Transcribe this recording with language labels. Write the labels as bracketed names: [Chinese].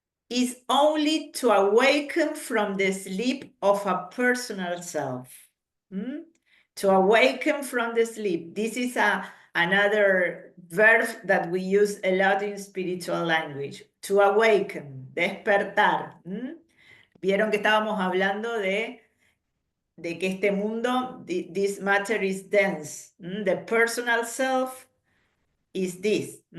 [English] is only to awaken from the sleep of a personal self. To awaken from the sleep. This is another verb that we use a lot in spiritual language. To awaken, despertar. [Spanish] Vieron que estábamos hablando de que este mundo, [English] this matter is dense. The personal self is this.